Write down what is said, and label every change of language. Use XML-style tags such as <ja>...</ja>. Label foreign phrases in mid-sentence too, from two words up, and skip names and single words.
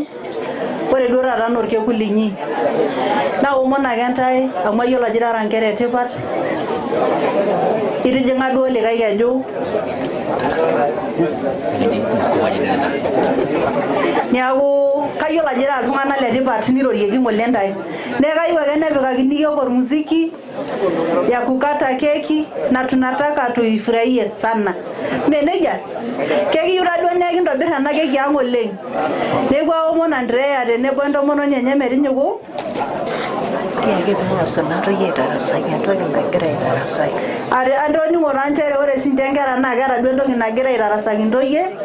<mas>Ore duo taata norkekun linyi. Naomon ake ntae amu ayiolo ajo irara nkera etipat. Itijing'a duo likae keju. Niaku kayiolo ajo irara iltung'anak letipat nirorieki ng'ole ntae. Neeku kayieu ake nepikakini yiok ormuziki</mas> <sw>ya kukata keki na tunataka tuifurahie sana.</sw> <mas>Meneja, kekiyieu taduo nekintobir ena keki ang' oleng. Neeku aomon Andrea tenebo entomononi enye metinyiku. Antoning'o taa nchere ore sinche nkera naa keeta duo entoki nagira aitarasaki ntoyie.</mas>